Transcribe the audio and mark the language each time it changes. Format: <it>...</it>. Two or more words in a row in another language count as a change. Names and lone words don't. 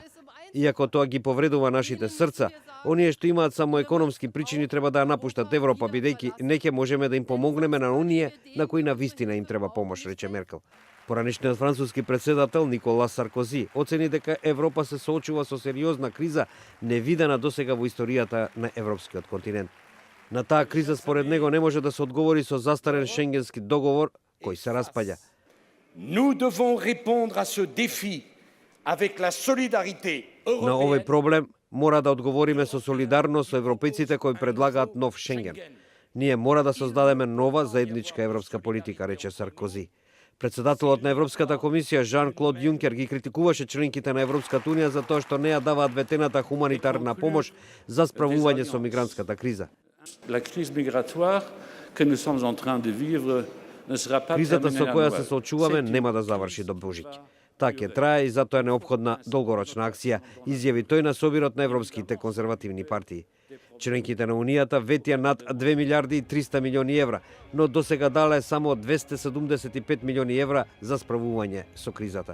<mk>Иако тоа ги повредува нашите срца, оние што имаат само економски причини треба да ја напуштат Европа, бидејќи не ќе можеме да им помогнеме на оние на кои на вистина им треба помош, рече Меркел. Поранешниот француски председател Никола Саркози оцени дека Европа се соочува со сериозна криза невидена досега во историјата на европскиот континент. На таа криза според него не може да се одговори со застарен шенгенски договор кој се распаѓа.</mk> <fr>Nous devons répondre à ce défi avec la solidarité européenne.</fr> <mk>На овој проблем мора да одговориме со солидарност со европејците кои предлагаат нов Шенген. Ние мора да создадеме нова заедничка европска политика, рече Саркози. Председателот на Европската комисија Жан-Клод Јункер ги критикуваше членките на Европската унија за тоа што не ја даваат ветената хуманитарна помош за справување со мигрантската криза.</mk> <fr>La crise migratoire que nous sommes en train de vivre ne sera pas</fr> <mk>Кризата со</mk> <fr>terminée à</fr> <mk>која се</mk> <fr>Noël.</fr> <mk>соочуваме нема да заврши до Божиќ. Таа ќе трае и затоа е неопходна долгорочна акција, изјави тој на собирот на европските конзервативни партии. Членките на Унијата ветија над 2 милиарди и 300 милиони евра, но досега дале само 275 милиони евра за справување со кризата.</mk>